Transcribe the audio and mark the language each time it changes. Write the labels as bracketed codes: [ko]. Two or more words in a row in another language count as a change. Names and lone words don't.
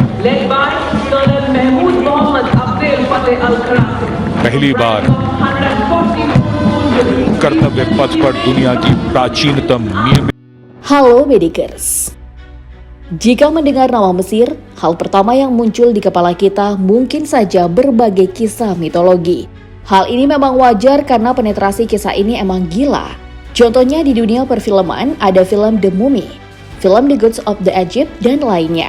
[en] led by Colonel Mahmood Mohammad Abdel Fateh Al-Qurasi. [hi] पहली बार कर्तव्य पथ पर दुनिया की प्राचीनतम नियमित। [id] Halo Medikers. Jika mendengar nama Mesir, hal pertama yang muncul di kepala kita mungkin saja berbagai kisah mitologi. Hal ini memang wajar karena penetrasi kisah ini emang gila. Contohnya di dunia perfilman ada film The Mummy, film The Gods of the Egypt, dan lainnya.